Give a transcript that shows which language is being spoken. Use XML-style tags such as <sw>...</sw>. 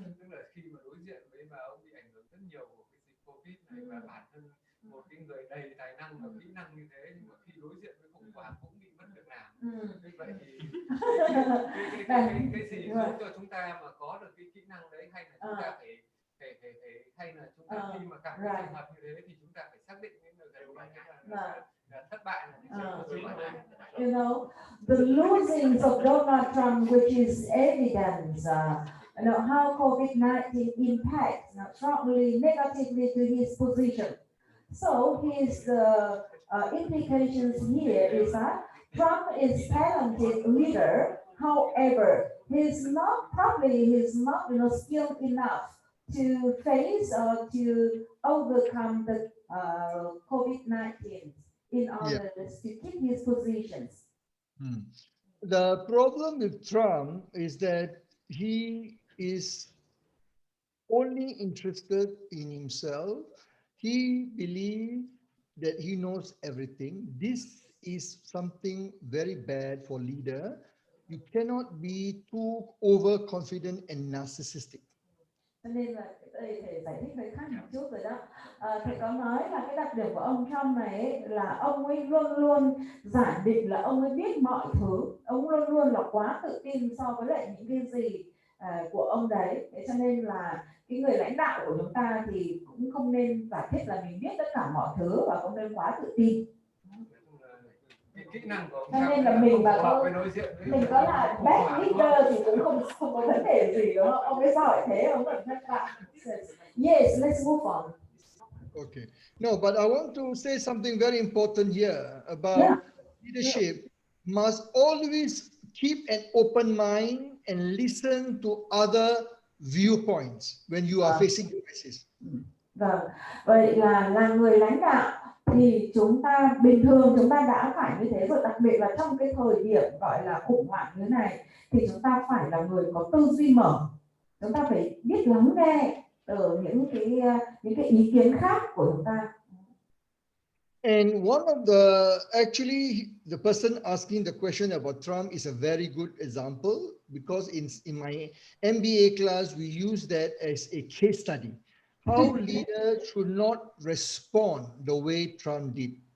<vi>Tức là khi mà đối diện với mà ông bị ảnh hưởng rất nhiều của cái dịch Covid này và bản thân một cái người đầy tài năng và kỹ năng như thế, nhưng mà khi đối diện với khủng hoảng cũng bị mất việc làm. Như vậy thì cái gì giúp cho chúng ta mà có được cái kỹ năng đấy, hay là chúng ta phải hay là chúng ta khi mà gặp cái trường hợp như thế thì chúng ta phải xác định những người là thất bại là</vi> <en>you know, the losings of Donald Trump, which is evidence, how COVID-19 impacts strongly negatively to his position. So his implications here is that Trump is talented leader. However, he's not skilled enough to face or to overcome the COVID-19 in order to keep his positions. The problem with Trump is that he is only interested in himself. He believes that he knows everything. This is something very bad for leader. You cannot be too overconfident and narcissistic.</en> <vi>Cho nên là đây thầy giải thích hơi khác một chút rồi đó. Thầy có nói là cái đặc điểm của ông Trump này ấy, là ông ấy luôn luôn giả định là ông ấy biết mọi thứ, ông luôn luôn là quá tự tin so với lại những cái gì của ông đấy. Thế cho nên là cái người lãnh đạo của chúng ta thì cũng không nên giả thiết là mình biết tất cả mọi thứ và không nên quá tự tin. Kỹ năng của cho nên là mình có là</vi> <en>best leader</en> <vi>thì cũng không có vấn đề gì đúng không? Ông ấy giỏi thế ông vẫn thất bại.</vi> <en>Yes, let's move on. Okay. No, but I want to say something very important here about leadership. Must always keep an open mind and listen to other viewpoints when you are facing crisis.</en> <vi>Vâng, vậy là người lãnh đạo thì chúng ta bình thường chúng ta đã phải như thế rồi, đặc biệt là trong cái thời điểm gọi là khủng hoảng như thế này thì chúng ta phải là người có tư duy mở, chúng ta phải biết lắng nghe từ những cái ý kiến khác của chúng ta.</vi> <en>And one of the, actually, the person asking the question about Trump is a very good example because in my MBA class, we use that as a case study. How leaders should not respond the way Trump did.</en>